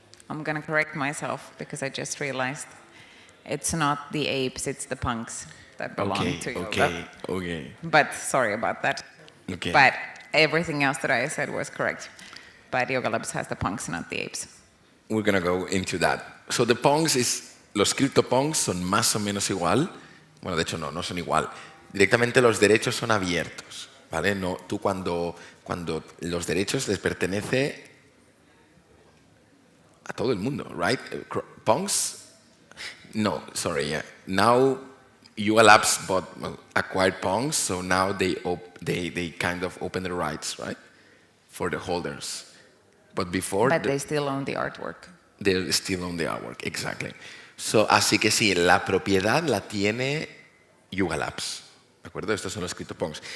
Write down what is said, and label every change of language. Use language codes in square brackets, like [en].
[en] I'm going to correct myself because I just realized it's not the apes, it's the punks that belong to Yoga. Okay. But sorry about that. Okay. But everything else that I said was correct. But Yoga Labs has the punks, not the apes. We're going to go into that. So the punks [es] los CryptoPunks son más o menos igual. Bueno, de hecho no son igual. Directamente los derechos son abiertos, ¿vale? No, tú cuando los derechos les pertenece a todo el mundo, [en] right? Punks? No, sorry, yeah. Now Yuga Labs acquired Punks, so now they kind of open the rights, right? For the holders. But before... But they still own the artwork. They still own the artwork, exactly. [es] So, así que sí, la propiedad la tiene Yuga Labs, ¿de acuerdo? Estos son los CryptoPunks.